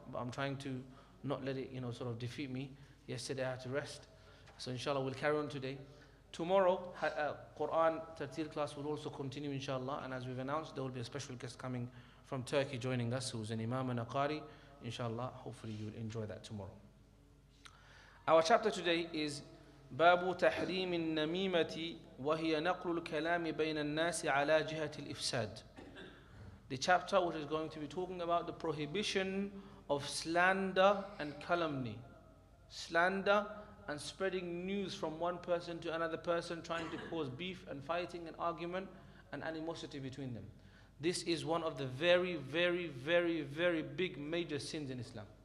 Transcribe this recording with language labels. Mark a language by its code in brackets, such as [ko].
[en] But I'm trying to not let it, sort of defeat me. Yesterday I had to rest. So inshallah we'll carry on today. Tomorrow, Quran Hadith Class will also continue inshallah. And as we've announced, there will be a special guest coming from Turkey joining us, who's an Imam and a Qari. Inshallah, hopefully you'll enjoy that tomorrow. Our chapter today is [ar] باب تحريم النميمة وهي نقل الكلام بين الناس على جهة الإفساد. [en] The chapter which is going to be talking about the prohibition of slander and calumny. Slander and spreading news from one person to another person, trying to cause beef and fighting and argument and animosity between them. This is one of the very, very, very, very big major sins in Islam.